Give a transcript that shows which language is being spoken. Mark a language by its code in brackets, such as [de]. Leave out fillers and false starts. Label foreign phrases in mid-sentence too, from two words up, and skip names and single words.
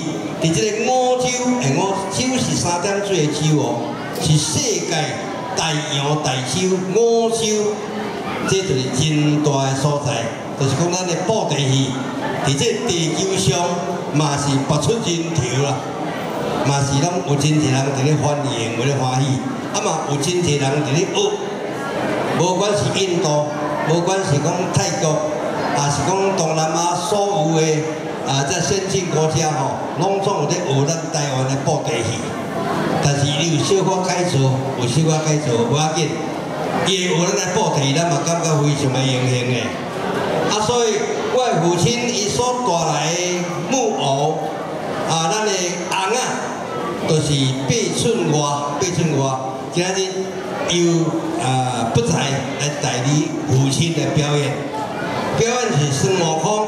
[nan] 伫即个五洲，五洲是3点水的洲哦，是世界大洋大洲五洲，这就是真大的所在。就是讲咱的布袋戏，伫这地球上嘛是拔出人头啦，嘛是咱有真侪人伫咧欢迎，有咧欢喜，嘛有真侪人伫咧学，无管是印度，无管是讲泰国，是讲东南亚所有的。这先进国家吼，拢总有咧学咱台湾的布袋戏，但是伊有小可改造，有小可改造无要紧。伊会学咱的布袋戏，咱嘛感觉非常的荣幸的。所以我的父亲伊所带来的木偶，咱的翁就是8寸外，今仔日由不才来代理父亲的表演，表演是孙悟空。